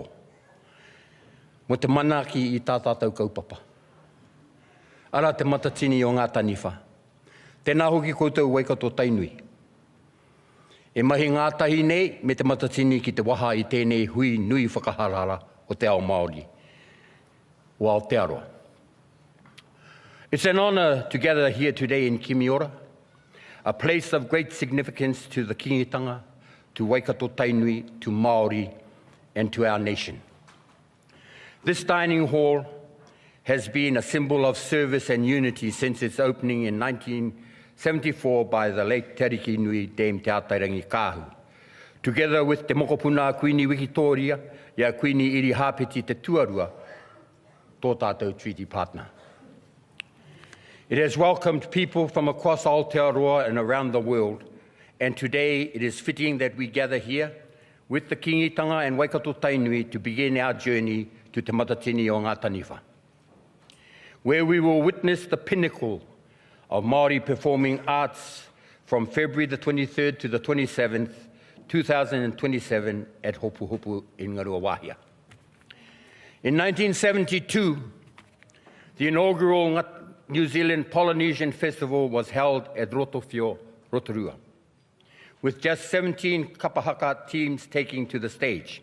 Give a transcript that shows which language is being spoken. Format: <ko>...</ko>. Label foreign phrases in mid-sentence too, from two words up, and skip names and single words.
<mi>Mo te manaki i tā tātou kaupapa. Ara te matatini o ngā taniwha. Tēnā hoki koutou waikato tainui. E mahi ngātahi nei me te matatini ki te waha i tēnei hui nui whakaharara o te ao Māori, o Aotearoa.</mi> <en>It's an honour to gather here today in Kimiora, a place of great significance to the kingitanga, to Waikato Tainui, to Māori, and to our nation. This dining hall has been a symbol of service and unity since its opening in 1974 by the late Te Ariki Nui Dame Te Atairangi Kāhu, together with Te Mokopuna Kuini Wikitoria, ia Kuini Iri Hāpiti Te Tuarua,</en> <mi>tō tātou</mi> <en>treaty partner. It has welcomed people from across Aotearoa and around the world, and today it is fitting that we gather here with the kingitanga and Waikato Tainui to begin our journey to Te Matatini o ngā taniwha, where we will witness the pinnacle of Māori performing arts from February the 23rd to the 27th, 2027 at Hopu Hopu in Ngāruawāhia. In 1972, the inaugural New Zealand Polynesian Festival was held at Rotowhio, Rotorua, with just 17 kapahaka teams taking to the stage.</en>